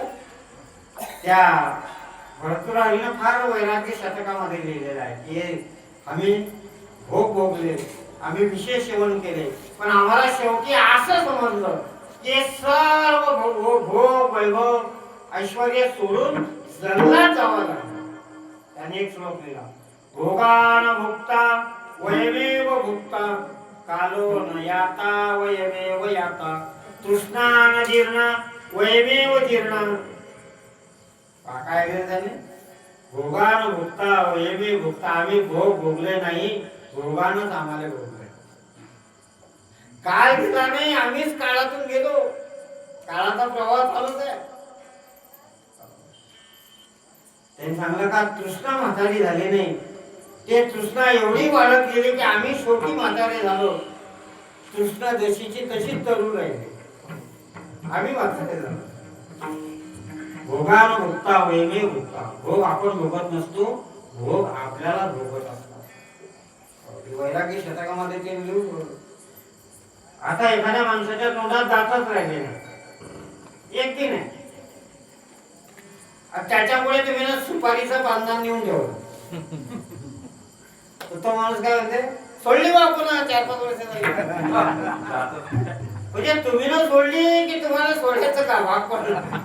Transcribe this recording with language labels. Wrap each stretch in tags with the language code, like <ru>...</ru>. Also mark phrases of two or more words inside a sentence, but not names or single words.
<mr>त्या भरतुराईनं फार वैराग्य शतकामध्ये लिहिलेलं आहे की आम्ही भोग भोगले, आम्ही विशेष सेवन केले, पण आम्हाला शेवटी असं समजलं की सर्व भोग वैभव ऐश्वर्य सोडून जंगलात जावं लागलं. त्याने एक श्लोक लिहिला,</mr> <sa>भोगान भुक्ता वयमेव भुक्ता कालो न याता वयमेव याता तृष्णान जीर्णा वयमेव जीर्णा.</sa> <mr>काय केलं त्याने,</mr> <sa>भोगान भुक्ता वयमेव भुक्ता,</sa> <mr>आम्ही भोग भोगले नाही, भोगानच आम्हाला भोगले. काळ गेला नाही, आम्हीच काळातून गेलो, काळाचा प्रवाह चालूच आहे. त्यांनी सांगलं का तृष्णा म्हातारी झाली नाही, ते तृष्णा एवढी वाढत गेली की आम्ही शेवटी म्हातारे झालो. तृष्णा जशीची तशीच तरुण राहिली, आम्ही म्हातारे झालो.</mr> <sa>भोगान भुक्ता वैमे भुक्ता,</sa> <mr>भोग आपण भोगत नसतो, भोग आपल्याला भोगत असतात. वैराग्य शतकामध्ये ते लिहून. आता एखाद्या माणसाच्या तोंडात जातच राहिले नाही, एक दिन आहे, त्याच्यामुळे तुम्ही ना सुपारीचं पानदान नेऊन ठेवलं, तो माणूस काय म्हणते, सोडली बा आपण 4-5 वर्ष म्हणजे तुम्ही ना सोडली की तुम्हाला सोडायचं का भाग पडला.</mr>